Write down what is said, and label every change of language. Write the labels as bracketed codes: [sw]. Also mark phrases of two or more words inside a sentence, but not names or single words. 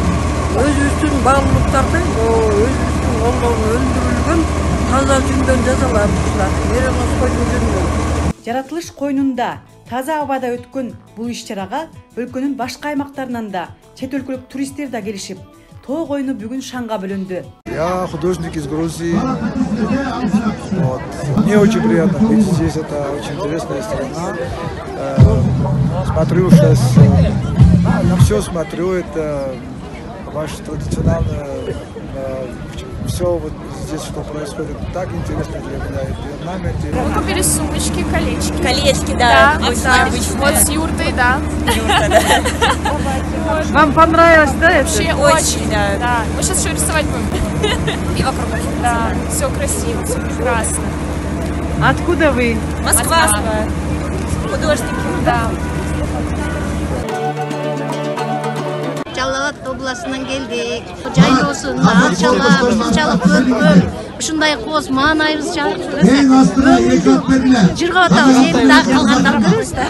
[ky] Өзүбүздүн баалуулуктарды, өзүбүздүн колдон өндүрүлгөн таза жүндөн жасалат ушулар. Меремоз койдун жүнүнөн. Жаратылыш койнунда таза абада өткөн бул иш-чарага өлкөнүн башка аймактарынан да чет өлкөлүк туристтер да келишип, тоо койну бүгүн шаңга бөлөндү. [ru] Я художник из Грузии. Вот. Мне очень приятно быть здесь, это очень интересная страна. Смотрю сейчас, все смотрю, это ваше традиционное, все вот здесь, что происходит, так интересно для меня. И нам Мы купили сумочки, колечки. Колечки, да. Вот с юртой, да. Вам понравилось, да? Вообще очень, да. Мы сейчас еще рисовать будем. И вокруг. Да, все красиво, все прекрасно. Откуда вы? Москва. Художники. Да. [ky] Жалал областынан келдик. Жайлоосун акчалап, чалып көргөн. Ушундай коз маанайыбыз чалып. Жырга атабыз, эми дагы калгандар көрөбүз да.